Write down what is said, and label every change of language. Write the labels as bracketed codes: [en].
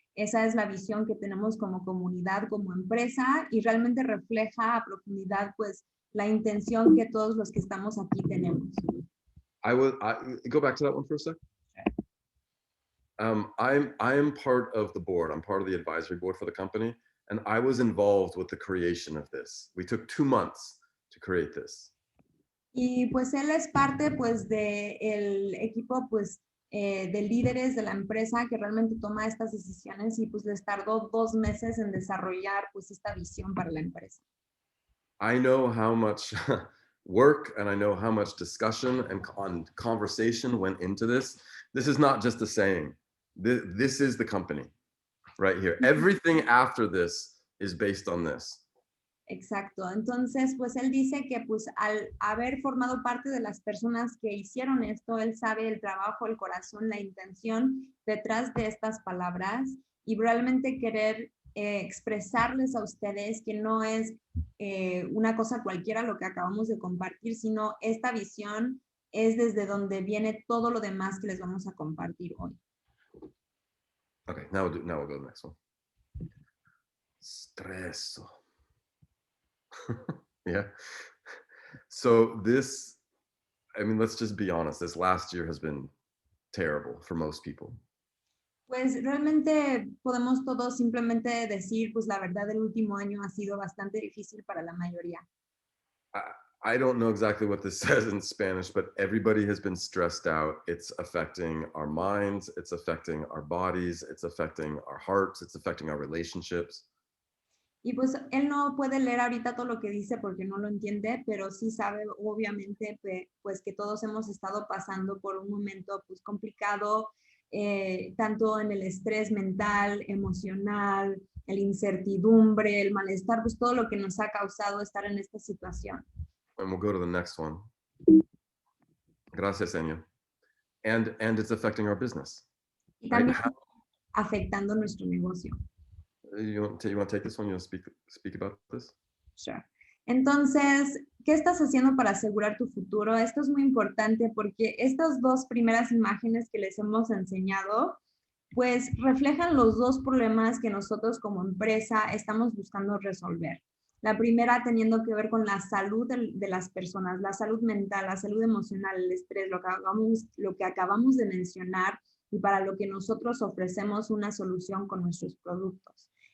[es] Esa es la visión que tenemos como comunidad, como empresa, y realmente refleja a profundidad pues la intención que todos los que estamos aquí tenemos. [en] I go back to that one for a sec. I am part of the board. I'm part of the advisory board for the company, And I was involved with the creation of this. We took 2 months to create this. Y pues él es parte pues de el equipo pues de líderes de la empresa que realmente toma estas decisiones y pues les tardó 2 meses en desarrollar pues esta visión para la empresa. I know how much work and I know how much discussion and conversation went into this. This is not just a saying. This is the company right here. Everything after this is based on this. [es] Exacto. Entonces, pues él dice que pues al haber formado parte de las personas que hicieron esto, él sabe el trabajo, el corazón, la intención detrás de estas palabras y realmente querer expresarles a ustedes que no es una cosa cualquiera lo que acabamos de compartir, sino esta visión es desde donde viene todo lo demás que les vamos a compartir hoy. [en] Okay, now we'll go to the next one. Streso. Yeah. So this, I mean, let's just be honest. This last year has been terrible for most people. [es] Pues realmente podemos todos simplemente decir, pues la verdad, el último año ha sido bastante difícil para la mayoría. [en] I don't know exactly what this says in Spanish, but everybody has been stressed out. It's affecting our minds, it's affecting our bodies, it's affecting our hearts, it's affecting our relationships. [es] Y pues él no puede leer ahorita todo lo que dice porque no lo entiende, pero sí sabe obviamente pues que todos hemos estado pasando por un momento pues complicado, tanto en el estrés mental, emocional, la incertidumbre, el malestar, pues todo lo que nos ha causado estar en esta situación. [en] And we'll go to the next one. Gracias, Enya. And it's affecting our business. [es] Y también afectando nuestro negocio. [en] You want to take this one? You want to speak about this? Sure. [es] Entonces, ¿qué estás haciendo para asegurar tu futuro? Esto es muy importante porque estas 2 primeras imágenes que les hemos enseñado, pues reflejan los 2 problemas que nosotros como empresa estamos buscando resolver. La primera teniendo que ver con la salud de las personas, la salud mental, la salud emocional, el estrés, lo que acabamos de mencionar y para lo que nosotros ofrecemos una solución con nuestros productos.